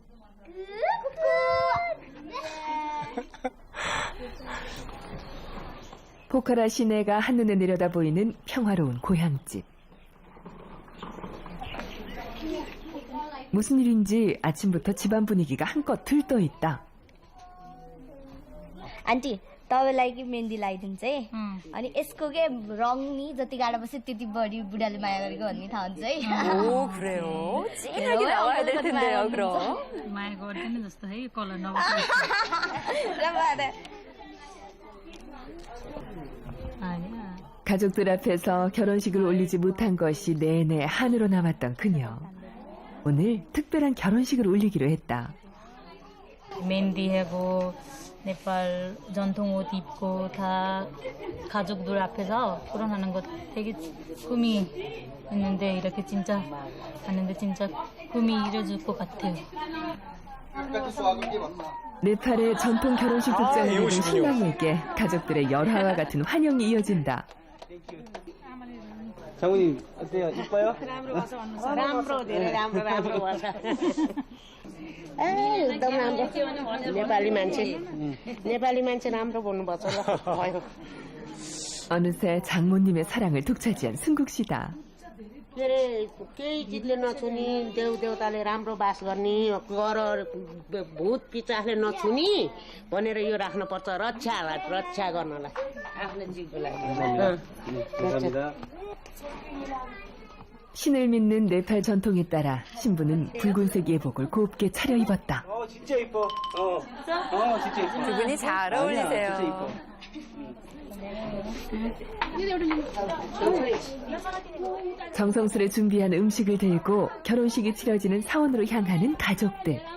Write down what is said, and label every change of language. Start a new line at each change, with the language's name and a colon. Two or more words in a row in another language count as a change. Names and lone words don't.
Korean: 포카라 시내가 한눈에 내려다 보이는 평화로운 고향집. 무슨 일인지 아침부터 집안 분위기가 한껏 들떠있다.
Nepali: आन्टी तपाईँलाई कि मेहन्दी लगाइदिन्छ है अनि यसको के रङ नि जति गाडा बस्यो त्यति बढी बुढाले माया गरेको भन्ने थाहा हुन्छ है
Korean: 오 그래요? 진하게 나와야 될 텐데요, 그럼.
Nepali: माया गर्दैन जस्तो है कलर नबस्छ.
Korean: 아니야. 가족들 앞에서 결혼식을 올리지 못한 것이 내내 한으로 남았던 그녀. 오늘 특별한 결혼식을 올리기로 했다. 메हन्दी 네팔 전통 옷 입고 다 가족들 앞에서 결혼하는 것 되게 꿈이 있는데 이렇게 진짜 하는데 진짜 꿈이 이루어질 것 같아요. 네팔의 전통 결혼식 복장을 입은 신랑에게 가족들의 열화와 같은 환영이 이어진다. 장모님 어때요? 이뻐요?
Nepali: राम्रो धेरै राम्रो भएछ एकदम राम्रो नेपाली मान्छे राम्रो बोल्नुपर्छ ल भयो.
Korean: 어느새 장모님의 사랑을 독차지한 승국 씨다.
Nepali: के अरे केही चिजले नछुनी देवदेवताले राम्रो बास गर्ने गर भूत पिचासले नछुनी भनेर यो राख्नुपर्छ रक्षा गर्नलाई. आफ्नो जीवको लागि.
Korean: 감사합니다. 신을 믿는 네팔 전통에 따라 신부는 붉은색 예복을 곱게 차려입었다. 진짜 이뻐. 진짜 이뻐. 두 분이 잘 어울리세요. 진짜 이뻐. 정성스레 준비한 음식을 들고 결혼식이 치러지는 사원으로 향하는 가족들.